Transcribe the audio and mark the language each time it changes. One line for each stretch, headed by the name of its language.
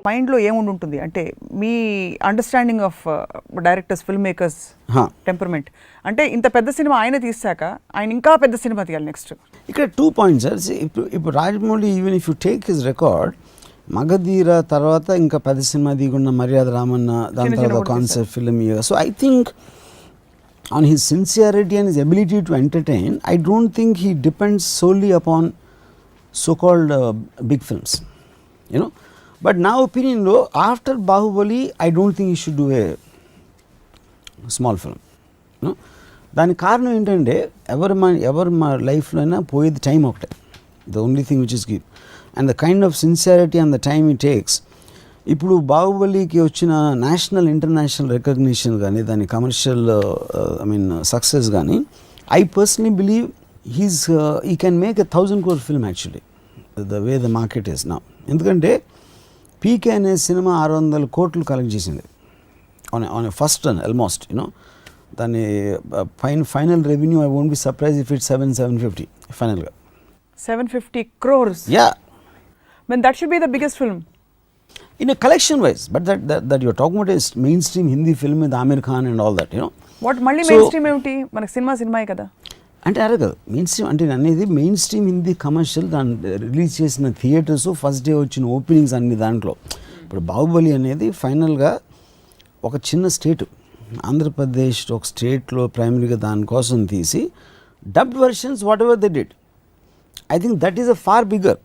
Telugu: మైండ్లో ఏముండి ఉంటుంది అంటే మీ understanding of directors, film makers temperament అంటే ఇంత పెద్ద సినిమా ఆయన తీసాక ఆయన ఇంకా పెద్ద సినిమా తీయాలి నెక్స్ట్. ఇక్కడ 2 పాయింట్స్ సార్. ఇప్పుడు Rajamouli
English: even if you take his record,
Telugu: Magadheera తర్వాత ఇంకా పెద్ద సినిమా దిగున్న మర్యాద రామన్న, దాని తర్వాత concept film.
English: So I think on his sincerity and his ability to entertain, I don't think he depends solely upon so-called big films, you know. But now opinion
Telugu: lo,
English: after Bahubali, I don't think he should do a small film, you know.
Telugu: దాని కారణం ఏంటంటే ఎవరి మా లైఫ్లో అయినా పోయేది time ఒకటే,
English: The only thing which is give, and the kind of sincerity and the time it takes.
Telugu: ఇప్పుడు బాహుబలికి వచ్చిన నేషనల్ ఇంటర్నేషనల్ రికగ్నిషన్ కానీ, దాని కమర్షియల్ సక్సెస్ కానీ,
English: I personally believe he can make 1,000 crore film actually, the way the market is now. ఎందుకంటే పీకే అనే సినిమా 600 కోట్లు collect చేసింది on a first run almost, you know.
Telugu: దాని final revenue
English: I won't be surprise if it's 750 ఫైనల్గా 750 crores. Yeah. Then that should be the biggest film. In a collection wise, but that you're talking about is mainstream Hindi film with Amir Khan and all that, you know. What
Telugu: మళ్ళీ main stream ఏమిటి, మనకి సినిమాయే కదా అంటే అరే కదా main stream అంటే అనేది main stream Hindi commercial. దాన్ని రిలీజ్ చేసిన థియేటర్స్, ఫస్ట్ డే వచ్చిన ఓపెనింగ్స్ అన్ని దాంట్లో. ఇప్పుడు బాహుబలి అనేది ఫైనల్గా ఒక చిన్న స్టేట్, ఆంధ్రప్రదేశ్ ఒక స్టేట్లో ప్రైమరీగా దానికోసం తీసి dubbed versions
English: Whatever they did, I think that is a far bigger.